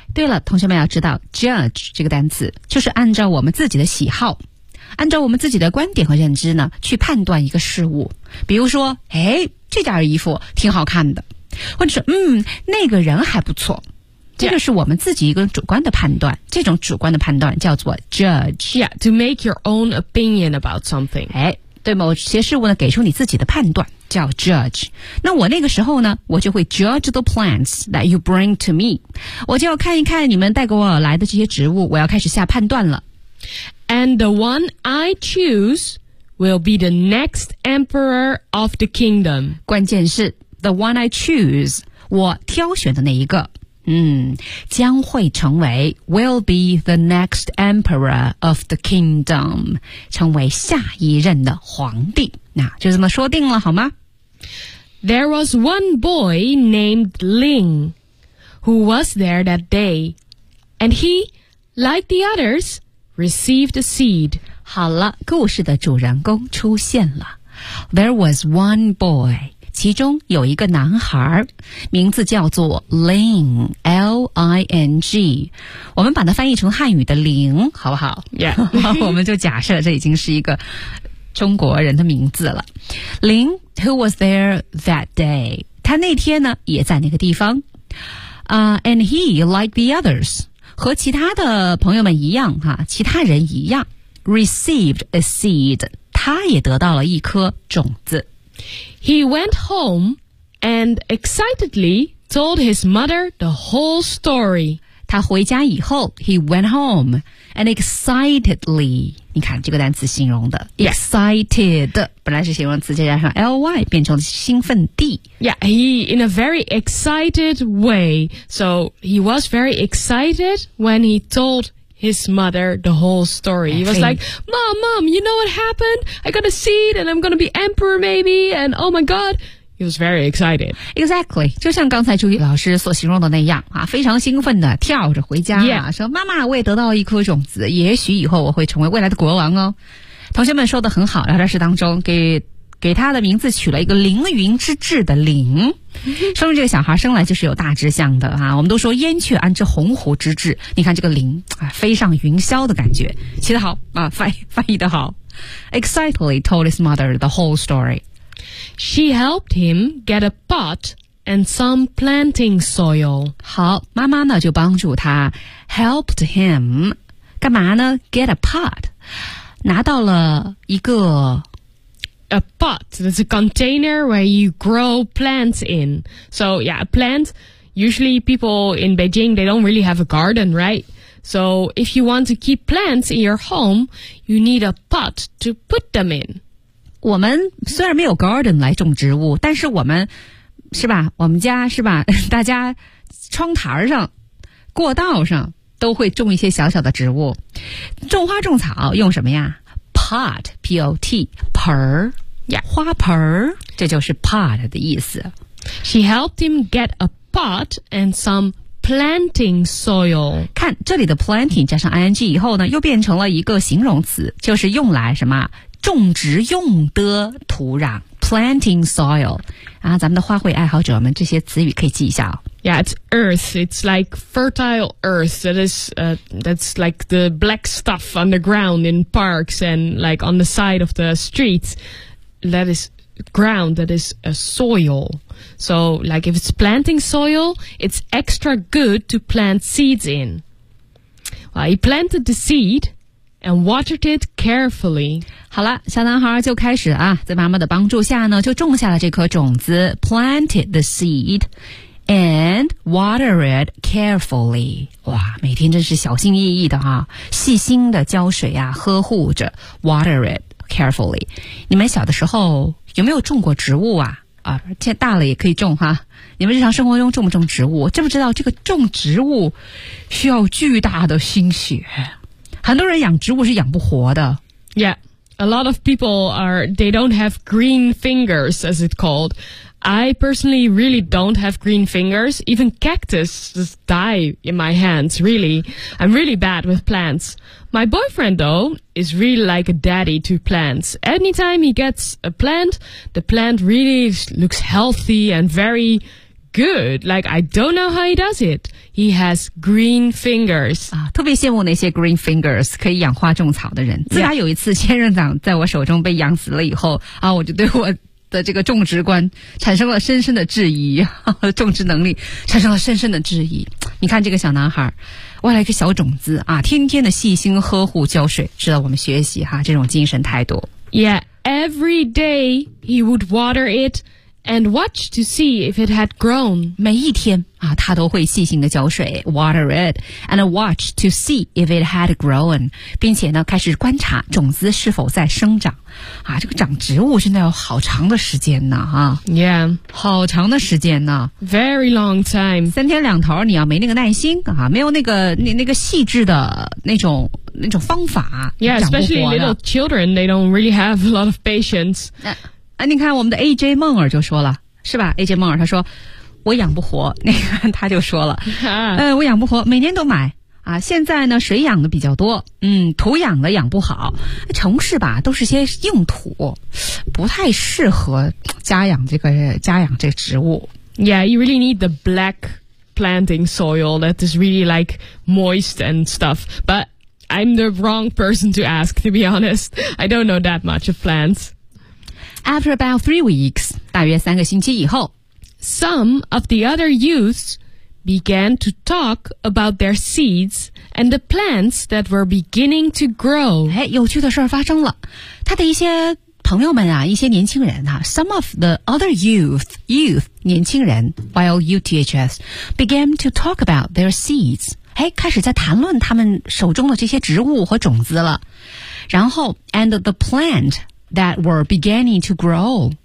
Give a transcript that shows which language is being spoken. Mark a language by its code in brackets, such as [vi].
[zh] 对了，同学们要知道 judge 这个单词就是按照我们自己的喜好，按照我们自己的观点和认知呢去判断一个事物。比如说，哎，这件衣服挺好看的，或者是那个人还不错。这个是我们自己一个主观的判断，这种主观的判断叫做 judge. [en] Yeah, to make your own opinion about something. [zh] 哎，对某些事物呢给出你自己的判断。叫 judge， 那我那个时候呢，我就会 [en] judge the plants that you bring to me， [zh] 我就要看一看你们带给我来的这些植物，我要开始下判断了。 [en] And the one I choose will be the next emperor of the kingdom。 [zh] 关键是 [en] the one I choose， [zh] 我挑选的那一个，将会成为 [en] will be the next emperor of the kingdom， [zh] 成为下一任的皇帝。那就这么说定了，好吗？ [en] There was one boy named Ling who was there that day, and he, like the others, received a seed. [zh] 好了，故事的主人公出现了。 [en] There was one boy， [zh] 其中有一个男孩，名字叫做 Ling, L-I-N-G。我们把它翻译成汉语的灵，好不好 [en] ？Yeah， [zh] 我们就假设这已经是一个。中国人的名字了。Ling, [en] who was there that day? [zh] 他那天呢也在那个地方。 [en] And he, like the others, [zh] 和其他的朋友们一样哈，其他人一样 , [en] received a seed, [zh] 他也得到了一颗种子。 [en] He went home and excitedly told his mother the whole story. [zh] 他回家以后 , [en] he went home and excitedly, [zh] 你看这个单词形容的 excited、 [en] yeah. [zh] 本来是形容词加上 ly 变成兴奋地 [en] Yeah, he in a very excited way. So he was very excited when he told his mother the whole story. He was like, Mom, you know what happened? I got a seed and I'm going to be emperor maybe. And oh my god, He was very excited. Exactly. [zh] 就像刚才朱毅老师所形容的那样啊，非常兴奋的跳着回家、 [en] yeah. [zh] 说妈妈我也得到了一颗种子，也许以后我会成为未来的国王哦。同学们说的很好，聊天室当中给他的名字取了一个凌云之志的凌，说明这个小孩生来就是有大志向的啊。我们都说燕雀安知鸿鹄之志，你看这个凌、啊、飞上云霄的感觉，写得好啊，翻译得好。 [en] Excitedly told his mother the whole story. She helped him get a pot and some planting soil. [zh] 好，妈妈呢就帮助他 [en] helped him [zh] 干嘛呢 [en] get a pot [zh] 拿到了一个 [en] A pot, that's a container where you grow plants in. So yeah, a plant, usually people in Beijing, they don't really have a garden, right? So if you want to keep plants in your home, you need a pot to put them in. [zh] 我们虽然没有 garden 来种植物，但是我们，是吧，我们家，是吧，大家窗台上，过道上，都会种一些小小的植物。种花种草用什么呀？Pot, P-O-T, 盆儿、 [en] yeah. [zh] 花盆儿，这就是 pot 的意思。 [en] She helped him get a pot and some planting soil. [zh] 看这里的 planting 加上 ing 以后呢，又变成了一个形容词，就是用来什么种植用的土壤 planting soil. 啊，咱们的花卉爱好者们，这些词语可以记一下哦。 [en] Yeah, it's earth. It's like fertile earth. That is, that's like the black stuff underground in parks and like on the side of the streets. That is ground. That is a soil. So like if it's planting soil, it's extra good to plant seeds in. Well, he planted the seed and watered it carefully. [zh] 好了，小男孩就开始啊，在妈妈的帮助下呢，就种下了这颗种子 [en] planted the seed. And water it carefully. [zh] 哇，每天真是小心翼翼的哈，细心的浇水啊，呵护着 [en] water it carefully. [zh] 你们小的时候有没有种过植物啊？啊，大了也可以种哈。你们日常生活中种不种植物？知不知道这个种植物需要巨大的心血？很多人养植物是养不活的。 [en] Yeah, a lot of people are, they don't have green fingers, as it's called. I personally really don't have green fingers. Even cactus just die in my hands, really. I'm really bad with plants. My boyfriend, though, is really like a daddy to plants. Anytime he gets a plant, the plant really looks healthy and very good. Like, I don't know how he does it. He has green fingers. [zh] 特别羡慕那些 green fingers, 可以养花种草的人。自打有一次仙人掌在我手中被养死了以后、我就对我的这个种植观产生了深深的质疑，种植能力产生了深深的质疑。你看这个小男孩外来一个小种子啊，天天的细心呵护浇水，知道我们学习哈、啊、这种精神态度。 [en] Yeah, every day he would water it and watch to see if it had grown. [zh] 每一天啊他都会细心的浇水 , [en] water it, and watch to see if it had grown. [zh] 并且呢开始观察种子是否在生长。啊这个长植物真的要好长的时间呢啊。 [en] Yeah. [zh] 好长的时间呢。 [en] Very long time. [zh] 三天两头你要没那个耐心啊，没有那个细致的那种方法。 [en] Yeah, especially little children, they don't really have a lot of patience. [zh] 哎，你看我们的 AJ 梦儿就说了，是吧 ？AJ 梦儿他说，我养不活。你看他就说了，我养不活，每年都买啊。现在呢，水养的比较多，土养的养不好。城市吧，都是些硬土，不太适合家养这个植物。 [en] Yeah, you really need the black planting soil that is really like moist and stuff, but I'm the wrong person to ask. To be honest, I don't know that much of plants. After about 3 weeks, [zh] 大约三个星期以后 [en] some of the other youths began to talk about their seeds and the plants that were beginning to grow. [zh] 哎，有趣的事儿发生了。他的一些朋友们啊，一些年轻人啊 [en] some of the other youth, [zh] 年轻人 Y-O-U-T-H-S, began to talk about their seeds. 哎，开始在谈论他们手中的这些植物和种子了。然后 [en] and the plant,That were beginning to grow.